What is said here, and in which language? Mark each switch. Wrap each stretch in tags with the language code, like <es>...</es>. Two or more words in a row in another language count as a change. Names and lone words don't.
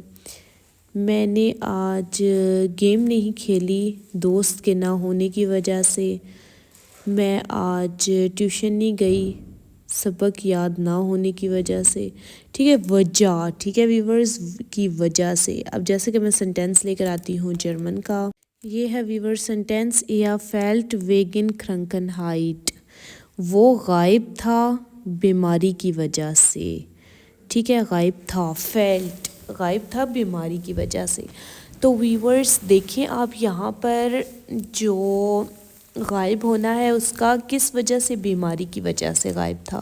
<ur>میں نے آج گیم نہیں کھیلی دوست کے نہ ہونے کی وجہ سے. میں آج ٹیوشن نہیں گئی سبق یاد نہ ہونے کی وجہ سے. ٹھیک ہے, وجہ. ٹھیک ہے ویورز, کی وجہ سے. اب جیسے کہ میں سینٹینس لے کر آتی ہوں جرمن کا. یہ ہے ویورز سینٹینس</ur> <de>er fällt wegen Krankheit.</de> <ur>وہ غائب تھا بیماری کی وجہ سے. ٹھیک ہے, غائب تھا, fällt غائب تھا بیماری کی وجہ سے. تو ویورز دیکھیں آپ یہاں پر جو غائب ہونا ہے اس کا کس وجہ سے, بیماری کی وجہ سے غائب تھا.</ur>